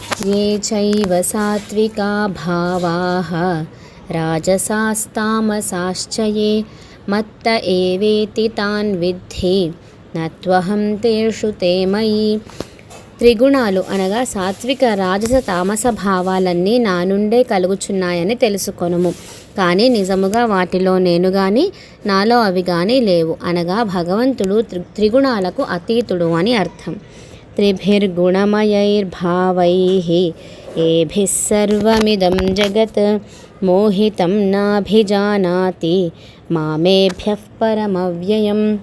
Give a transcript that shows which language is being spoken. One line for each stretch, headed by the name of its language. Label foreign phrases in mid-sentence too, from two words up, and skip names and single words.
Sanskrit: ये चैव सात्विका भावाः राजसास्तामसाश्च ये मत्त एवेति तान् विद्धि न त्वहं तेषु ते मयि.
Telugu: త్రిగుణాలు అనగా సాత్విక రాజస తామస భావాలన్నీ నా నుండే కలుగుచున్నాయని తెలుసుకొనుము. కానీ నిజముగా వాటిలో నేను గాని నాలో అవి గాని లేవు. అనగా భగవంతుడు త్రిగుణాలకు అతీతుడు అని అర్థం.
Sanskrit: త్రిభిర్గుణమయైర్భావైః ఏభిః సర్వమిదం జగత్ మోహితం నాభిజానాతి మామేభ్యః పరమవ్యయం.